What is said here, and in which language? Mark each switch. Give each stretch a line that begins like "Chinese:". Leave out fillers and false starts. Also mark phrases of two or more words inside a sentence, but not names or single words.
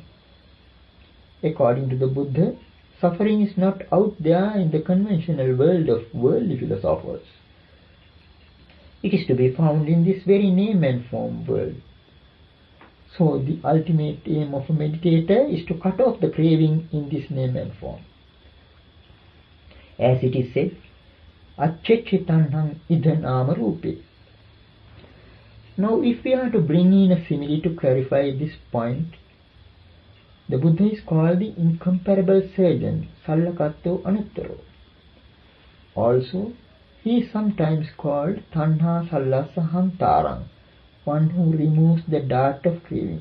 English: According to the Buddha, suffering is not out there in the conventional world of worldly philosophers. It is to be found in this very name and form world. So the ultimate aim of a meditator is to cut off the craving in this name and form. As it is said,
Pali: Accechitanhang idhan amarupe.
English: Now if we are to bring in a simile to clarify this point, the Buddha is called the incomparable surgeon,
Pali: Sallakatto Anuttaro.
English: Also, he is sometimes called
Pali: Tanha Sallasa Hantarang,
English: one who removes the dart of craving.